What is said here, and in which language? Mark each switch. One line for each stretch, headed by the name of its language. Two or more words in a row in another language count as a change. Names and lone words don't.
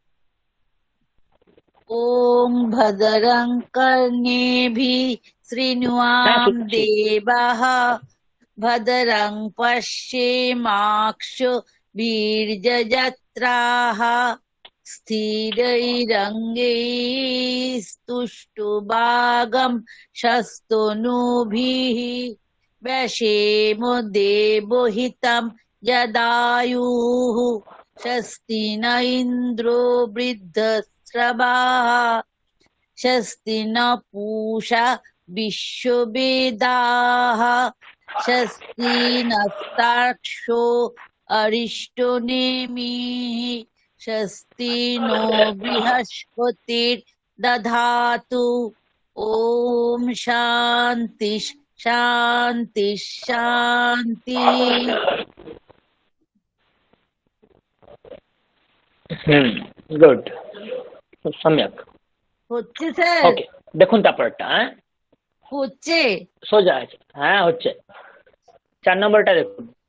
Sanskrit: ওম ভদ্রং কর্ণেভিঃ
Bangla: হ্যাঁ শৃণুয়াম শুনছি।
Sanskrit: দেবাঃ ভদ্রং পশ্যেমাক্ষভির্যজত্রাः স্থিरैरङ्गैस्तुष्टुवागं शस्तनूभिः व्यशेम देवहितं यदायुः स्वस्ति न इन्द्रो वृद्धश्रवाः स्वस्ति न पूषा विश्ववेदाः स्वस्ति नस्ताक्षो अरिष्टनेमिः स्वस्ति नो बृहस्पतिर्दधातु। ओम शांति शांति शांति।
Bangla: গুড, খুব সম্যক। হচ্ছে স্যার? ওকে, দেখুন তারপরটা। হ্যাঁ হচ্ছে? সোজা আছে। হ্যাঁ হচ্ছে। 4 নম্বরটা দেখুন।